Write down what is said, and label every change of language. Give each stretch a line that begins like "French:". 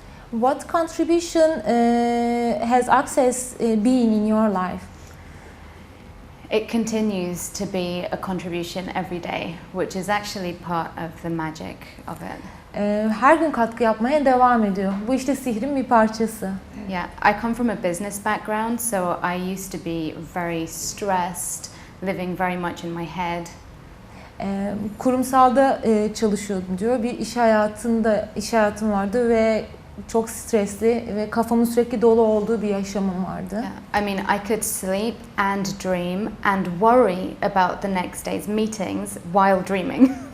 English: What contribution has Access been in your life? It continues to be a contribution every day, which is actually part of the magic of it.
Turkish: Her gün katkı yapmaya devam ediyor. Bu işte sihrin bir parçası.
English: Yeah, I come from a business background, so I used to be very stressed, living very much in my head.
Turkish: Kurumsalda çalışıyordum diyor. Bir iş hayatım vardı ve çok stresli ve kafamın sürekli dolu olduğu bir yaşamım vardı.
English: Yeah. I mean, I could sleep and dream and worry about the next day's meetings while dreaming.